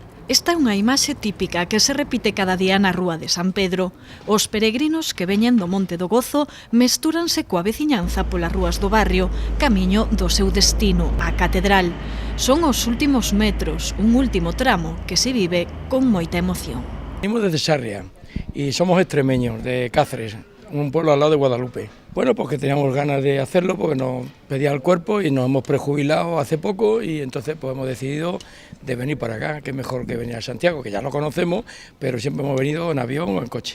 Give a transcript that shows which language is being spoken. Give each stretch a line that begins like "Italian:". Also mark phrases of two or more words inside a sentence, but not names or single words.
Galician: Esta é unha imaxe típica que se repite cada día na Rúa de San Pedro. Os peregrinos que veñen do Monte do Gozo mestúranse coa veciñanza polas rúas do barrio, camiño do seu destino, a Catedral. Son os últimos metros, un último tramo que se vive con moita emoción.
Spanish: Venimos desde Sarria y somos extremeños, de Cáceres, un pueblo al lado de Guadalupe. Bueno, porque teníamos ganas de hacerlo porque nos pedía el cuerpo y nos hemos prejubilado hace poco y entonces pues hemos decidido de venir para acá, que mejor que venir a Santiago, que ya lo conocemos, pero siempre hemos venido en avión o en coche.